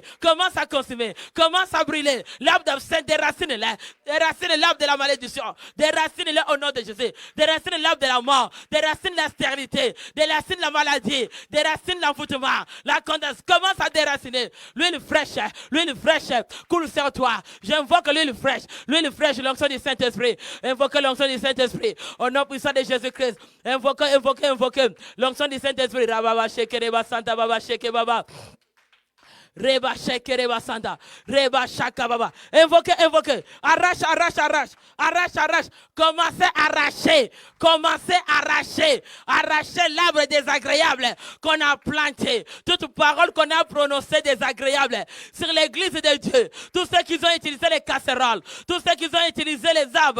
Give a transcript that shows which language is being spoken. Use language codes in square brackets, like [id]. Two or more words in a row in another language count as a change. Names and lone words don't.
[fr] Commence à consumer, commence à brûler. L'arbre d'absinthe, déracine-les l'arbre de la malédiction, déracine-les au nom de Jésus, déracine l'arbre de la mort, déracine la stérilité, déracine la maladie, déracine l'envoûtement, la condamnation. Commence à déraciner. L'huile fraîche coule sur toi. J'invoque l'huile fraîche, l'onction du Saint-Esprit. Invoquez l'onction du Saint-Esprit au nom puissant de Jésus-Christ. Invoquez l'onction du Saint-Esprit. Rababa Shekereba Santa Baba Sheke Baba. Reba Shekereba Santa. Reba Shaka Baba. Invoquez. Arrache. Commencez à arracher. Arracher l'arbre désagréable qu'on a planté. Toute parole qu'on a prononcée désagréable sur l'église de Dieu. Tous ceux qui ont utilisé les casseroles. Tous ceux qui ont utilisé les arbres.